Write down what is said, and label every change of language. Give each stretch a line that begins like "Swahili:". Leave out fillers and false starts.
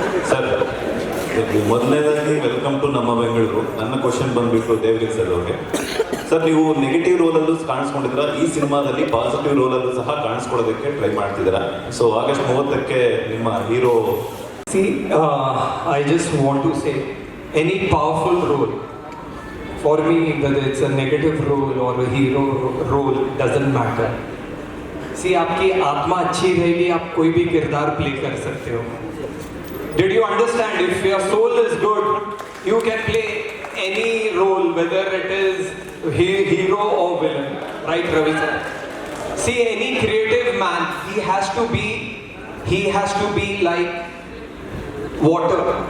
Kannada: Sir, ಮೊದಲನೇದಾಗಿ welcome to ನಮ್ಮ ಬೆಂಗಳೂರು. ನನ್ನ ಕ್ವಶನ್ ಬಂದ್ಬಿಟ್ಟು ದೇವರಿಗೆ ಸರ್ ಅವ್ರಿಗೆ. ಸರ್, ನೀವು ನೆಗೆಟಿವ್ ರೋಲಲ್ಲೂ ಕಾಣಿಸ್ಕೊಂಡಿದ್ದೀರಾ, ಈ ಸಿನಿಮಾದಲ್ಲಿ ಪಾಸಿಟಿವ್ ರೋಲಲ್ಲೂ ಸಹ ಕಾಣಿಸ್ಕೊಳ್ಳೋದಕ್ಕೆ ಟ್ರೈ ಮಾಡ್ತಿದ್ದೀರಾ. ಸೊ ಆಗಸ್ಟ್ 30ಕ್ಕೆ ನಿಮ್ಮ hero.
English: See, I just want to say, any powerful role, for me, whether it's a negative role or a hero role, doesn't matter.
Hindi: See, आपकी आत्मा अच्छी रहेगी, आप कोई भी किरदार प्ले कर सकते हो.
English: Did you understand? If your soul is good, you can play any role, whether it is hero or villain. Right, Ravi sir? See, any creative man, he has to be like water.